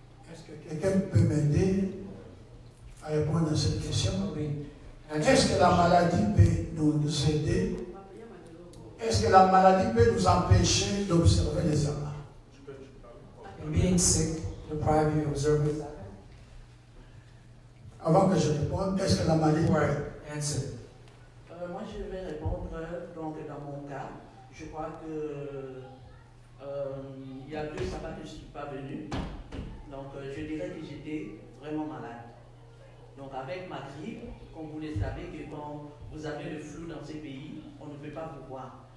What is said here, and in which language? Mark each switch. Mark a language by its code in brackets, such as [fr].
[fr] Est-ce que quelqu'un peut m'aider à répondre à cette question? Est-ce que la maladie peut nous aider? Est-ce que la maladie peut nous empêcher d'observer les sabbats? [en] And being sick deprive you of observing. [fr] Avant que je réponde, est-ce que la maladie [en] Before [fr] peut? [en] I answer, [fr] Moi, je vais répondre, donc dans mon cas, je crois que il y a 2 sabbats que je ne suis pas venu. Donc, je dirais que j'étais vraiment malade. Donc, avec ma grippe, comme vous le savez, que quand vous avez le flou dans ces pays, on ne peut pas vous voir.